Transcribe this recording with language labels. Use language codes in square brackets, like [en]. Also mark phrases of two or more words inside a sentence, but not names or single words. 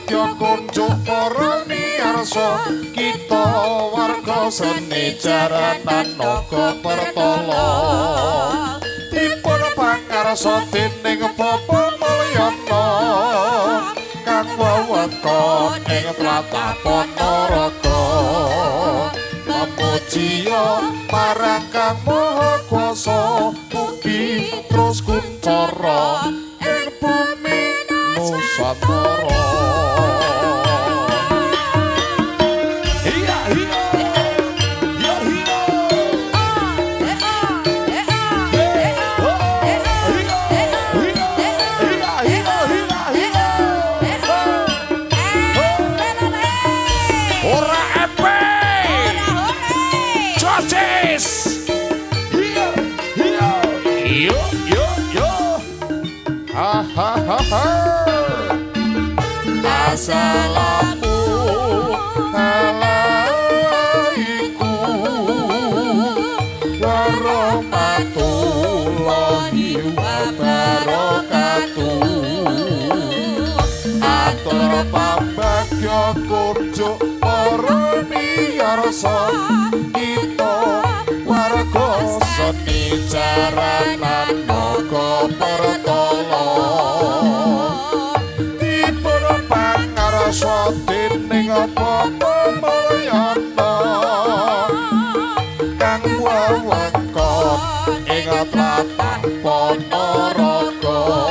[jv] kunjuk para miyarsa kita warga seni jaranan naga pertala dipun pangarsa dening Bapa Mulyana kang wewengkon ing tlatah Ponorogo memujiya marang Kang Maha Kuwasa mugi terus kuncara ing bumi Nusantara. Iya iya iya iya ora epe Josis iya iya yo yo yo ha ha ha ha [ar] السلام عليكم ورحمة الله وبركاته. [jv] Atur pambagya kunjuk para miyarsa kita warga seni jaranan naga pertala pangarsa dening Bapa Mulyana kang wewengkon ing tlatah Ponorogo